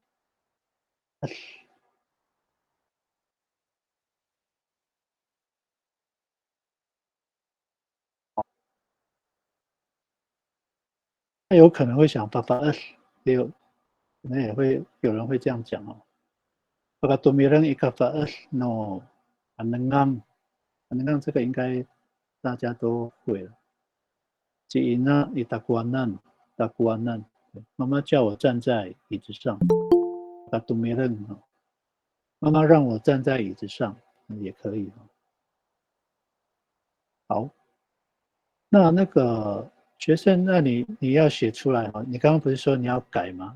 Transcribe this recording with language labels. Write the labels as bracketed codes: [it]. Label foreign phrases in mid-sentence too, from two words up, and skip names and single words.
[zh] 那有可能会想882，也有可能也会有人会这样讲哦。 [ami] Pakatumireng ika no [zh] anengang 这个应该大家都会了。 [ami] Ciina itakuanan， [zh] 妈妈叫我站在椅子上。Pakatumireng 妈妈让我站在椅子上也可以。好，那个学生，那你要写出来哈。你刚刚不是说你要改吗？